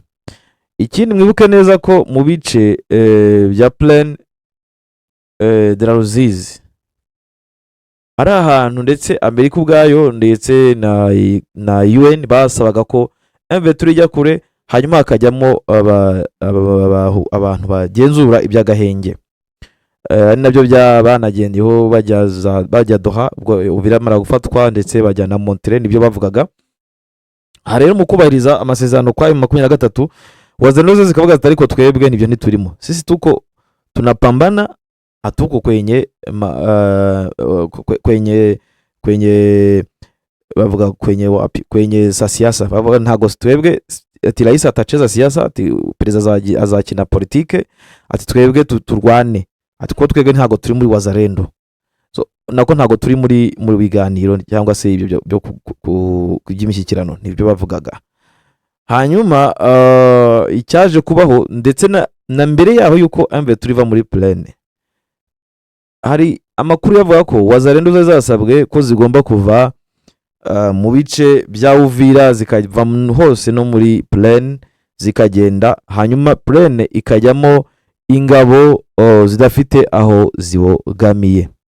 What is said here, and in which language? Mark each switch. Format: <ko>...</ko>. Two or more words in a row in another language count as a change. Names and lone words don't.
<rw>Ikindi mwibuke neza ko mu bice bya Plaine de la Ruzizi ari ahantu ndetse Amerika ubwayo ndetse na UN basabaga ko M23 ijya kure, hanyuma hakajyamo abantu bagenzura iby'agahenge. Ari nabyo banagendeho bajya Doha, ubwo ubiramara gufatwa, ndetse bajya na Montreal, nibyo bavugaga. Aha rero mu kubahiriza amasezerano kwa M23, Wazalendo zikavuga ati ariko twebwe nibyo ntiturimo,</rw> <sw>sisi tuko tunapambana hatuko kwenye bavuga kwenye za siasa.</sw> <rw>Bavuga ntago twebwe ati</rw> <sw>rais atacheza siasa,</sw> <rw>ati perezida azakina politike, ati twebwe turwane, ati ko twebwe ntago turi muri Wazalendo, so nako ntago turi muri biganiro cyangwa se ibyo byo kugimishyikirano, nibyo bavugaga. Hanyuma icyaje kubaho ndetse na mbere yaho yuko M23 iva muri Plaine, hari amakuru yavuga ko Wazalendo zasabwe ko zigomba kuva mu bice bya Uvira zikava hose no muri Plaine zikagenda, hanyuma Plaine ikajyamo ingabo zidafite aho zibogamiye.</rw>